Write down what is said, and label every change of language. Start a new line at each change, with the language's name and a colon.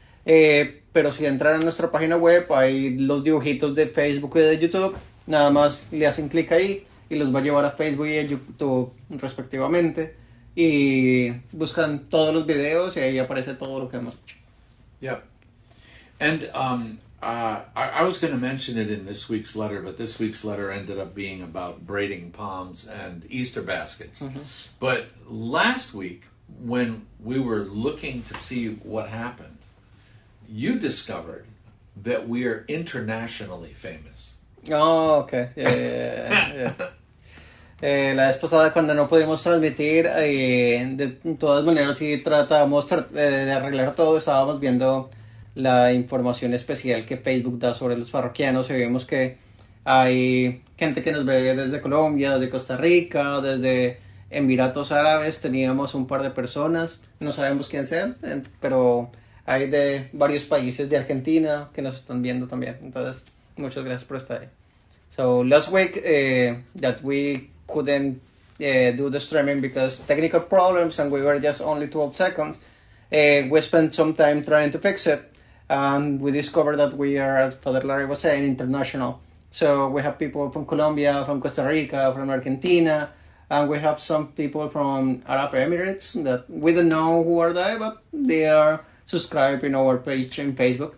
Spanish: Pero si entran a nuestra página web, hay los dibujitos de Facebook y de YouTube. Nada más le hacen clic ahí y los va a llevar a Facebook y a YouTube respectivamente. Y buscan todos los videos y ahí aparece todo lo que hemos hecho.
English: Yep. And I was going to mention it in this week's letter, but this week's letter ended up being about braiding palms and Easter baskets. But last week, when we were looking to see what happened, you discovered that we are internationally famous. Oh, okay. Yeah.
Spanish: La vez pasada, cuando no pudimos transmitir, de todas maneras sí tratamos de arreglar todo. Estábamos viendo la información especial que Facebook da sobre los parroquianos y vimos que Hay gente que nos ve desde Colombia, desde Costa Rica, desde Emiratos Árabes. Teníamos un par de personas, no sabemos quién sean, pero hay de varios países de Argentina que nos están viendo también. Entonces, muchas gracias por estar ahí.
English: So last week that we couldn't do the streaming because technical problems and we were just only 12 seconds. We spent some time trying to fix it, and we discovered that we are, as Father Larry was saying, international. So we have people from Colombia, from Costa Rica, from Argentina, and we have some people from Arab Emirates that we don't know who are there, but they are subscribed in our page in Facebook.